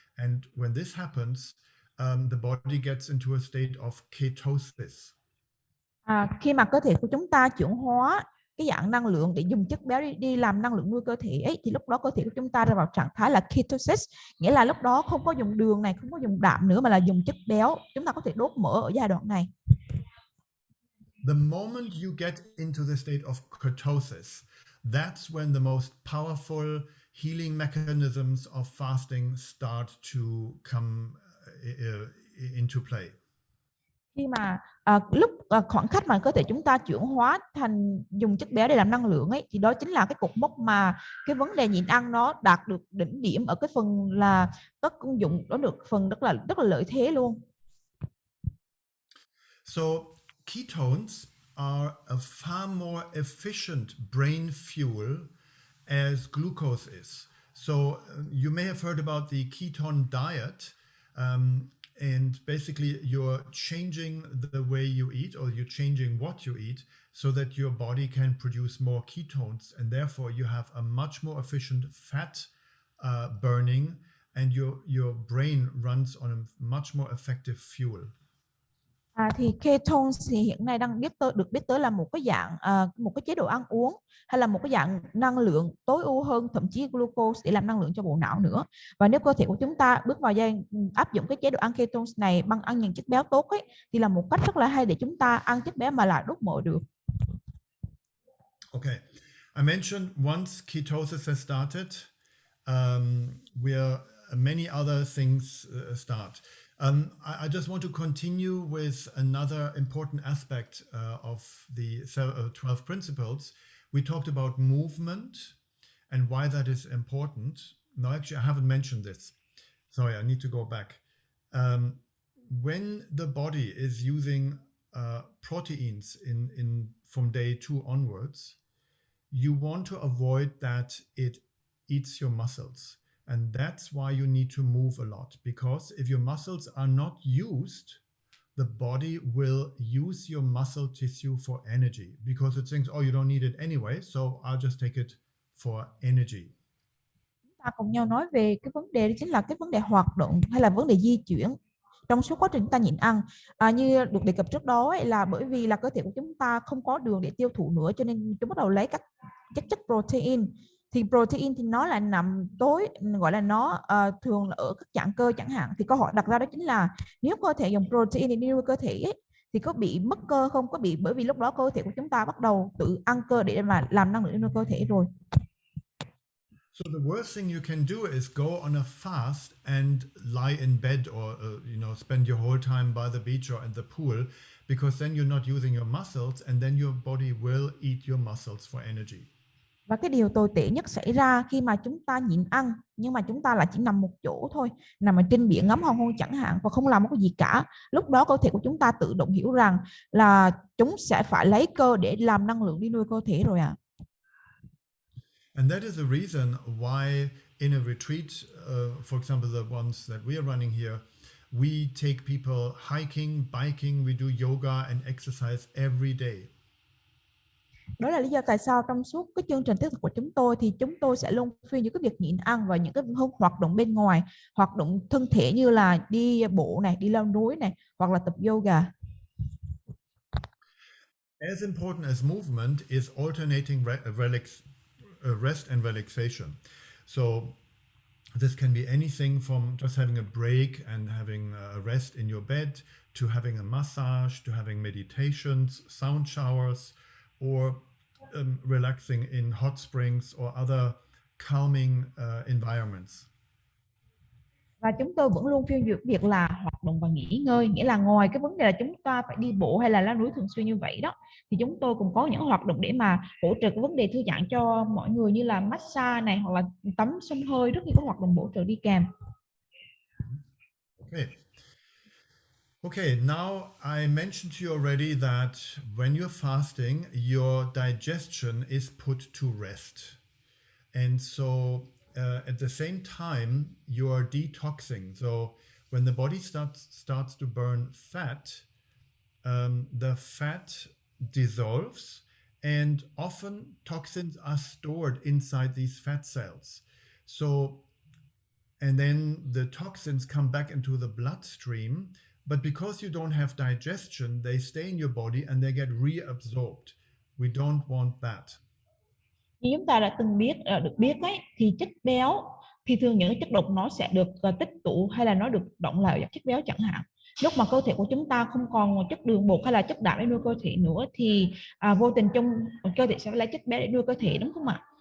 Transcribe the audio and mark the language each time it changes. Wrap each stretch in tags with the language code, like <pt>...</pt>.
<en>And when this happens, the body gets into a state of ketosis.</en> <vi>Khi mà cơ thể của chúng ta chuyển hóa cái dạng năng lượng để dùng chất béo đi làm năng lượng nuôi cơ thể ấy, thì lúc đó cơ thể của chúng ta rơi vào trạng thái là ketosis, nghĩa là lúc đó không có dùng đường này, không có dùng đạm nữa, mà là dùng chất béo. Chúng ta có thể đốt mỡ ở giai đoạn này.</vi> <en>The moment you get into the state of ketosis, that's when the most powerful healing mechanisms of fasting start to come into play.</en> <vi>Khi mà khoảng khắc mà cơ thể chúng ta chuyển hóa thành dùng chất béo để làm năng lượng ấy, thì đó chính là cái cột mốc mà cái vấn đề nhịn ăn nó đạt được đỉnh điểm ở cái phần là các công dụng đó được phần rất là lợi thế luôn.</vi> <en>So ketones are a far more efficient brain fuel as glucose is. So you may have heard about the ketone diet. And basically you're changing the way you eat, or you're changing what you eat, so that your body can produce more ketones, and therefore you have a much more efficient fat burning, and your brain runs on a much more effective fuel.</en> <vi>Thì ketones thì hiện nay đang được biết tới là một cái dạng một cái chế độ ăn uống hay là một cái dạng năng lượng tối ưu hơn thậm chí glucose để làm năng lượng cho bộ não nữa. Và nếu cơ thể của chúng ta bước vào giai áp dụng cái chế độ ăn ketones này bằng ăn những chất béo tốt ấy, thì là một cách rất là hay để chúng ta ăn chất béo mà lại đốt mỡ được.</vi> <en>Okay, I mentioned once ketosis has started, where many other things start. I just want to continue with another important aspect of the 12 principles. We talked about movement and why that is important. No, actually, I haven't mentioned this. Sorry, I need to go back. When the body is using proteins from day 2 onwards, you want to avoid that it eats your muscles. And that's why you need to move a lot, because if your muscles are not used, the body will use your muscle tissue for energy, because it thinks, oh, you don't need it anyway, so I'll just take it for energy.</en> <vi>Chúng ta cùng nhau nói về cái vấn đề đó chính là cái vấn đề hoạt động hay là vấn đề di chuyển trong suốt quá trình chúng ta nhịn ăn. Như được đề cập trước đó ấy, là bởi vì là cơ thể của chúng ta không có đường để tiêu thụ nữa, cho nên chúng bắt đầu lấy các chất protein. Thì protein thì nó là nằm tối, gọi là nó thường là ở các dạng cơ chẳng hạn. Thì câu hỏi đặt ra đó chính là nếu cơ thể dùng protein để nuôi cơ thể ấy, thì có bị mất cơ không? Có bị, bởi vì lúc đó cơ thể của chúng ta bắt đầu tự ăn cơ để mà làm năng lượng nuôi cơ thể rồi.</vi> <en>So the worst thing you can do is go on a fast and lie in bed, or spend your whole time by the beach or in the pool, because then you're not using your muscles, and then your body will eat your muscles for energy.</en> <vi>Và cái điều tồi tệ nhất xảy ra khi mà chúng ta nhịn ăn, nhưng mà chúng ta lại chỉ nằm một chỗ thôi, nằm ở trên biển ngắm hoàng hôn chẳng hạn, và không làm một cái gì cả. Lúc đó cơ thể của chúng ta tự động hiểu rằng là chúng sẽ phải lấy cơ để làm năng lượng đi nuôi cơ thể rồi ạ.</vi> <en>And that is the reason why in a retreat, for example, the ones that we are running here, we take people hiking, biking, we do yoga and exercise every day.</en> <vi>Đó là lý do tại sao trong suốt cái chương trình thiết thực của chúng tôi thì chúng tôi sẽ luôn phiên những cái việc nhịn ăn và những cái hoạt động bên ngoài, hoạt động thân thể như là đi bộ này, đi leo núi này, hoặc là tập yoga.</vi> <en>As important as movement is alternating rest and relaxation. So this can be anything from just having a break and having a rest in your bed, to having a massage, to having meditations, sound showers, or relaxing in hot springs or other calming environments.</en> <vi>Và chúng tôi vẫn luôn phiên dịch việc là hoạt động và nghỉ ngơi, nghĩa là ngoài cái vấn đề là chúng ta phải đi bộ hay là leo núi thường xuyên như vậy đó, thì chúng tôi cũng có những hoạt động để mà hỗ trợ cái vấn đề thư giãn cho mọi người, như là massage này, hoặc là tắm xông hơi, rất nhiều các hoạt động bổ trợ đi kèm.</vi> <en>Okay, now I mentioned to you already that when you're fasting, your digestion is put to rest. And so at the same time, you are detoxing. So when the body starts to burn fat, the fat dissolves, and often toxins are stored inside these fat cells. So, and then the toxins come back into the bloodstream, but because you don't have digestion, they stay in your body and they get reabsorbed. We don't want that.</en> <vi>Như chúng ta đã từng được biết ấy, thì chất béo thì thường những chất độc nó sẽ được tích tụ hay là nó được động lại vào chất béo chẳng hạn. Lúc mà cơ thể của chúng ta không còn chất đường bột hay là chất đạm để nuôi cơ thể nữa thì vô tình trong cơ thể sẽ lấy chất béo để nuôi cơ thể, đúng không ạ?</vi>